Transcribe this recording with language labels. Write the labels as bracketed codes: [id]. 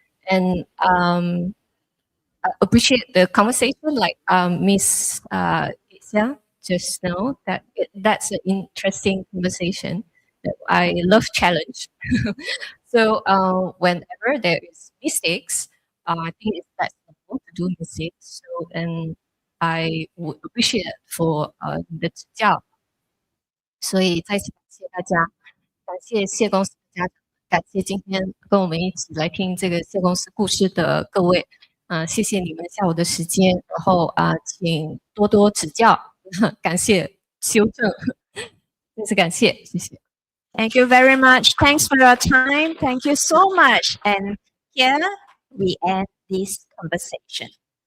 [en] And I appreciate the conversation, like Miss Xia just now, that that's an interesting conversation. That I love challenge. So whenever there is mistakes, I think that's normal to do mistakes. So and I would appreciate for [zh] 你的指教。所以再次感谢大家，感谢谢公司的家长，感谢今天跟我们一起来听这个谢公司故事的各位。谢谢你们下午的时间，然后请多多指教，感谢修正，再次感谢，谢谢。 [en] Thank you very much. Thanks for your time. Thank you so much. And here we end this conversation.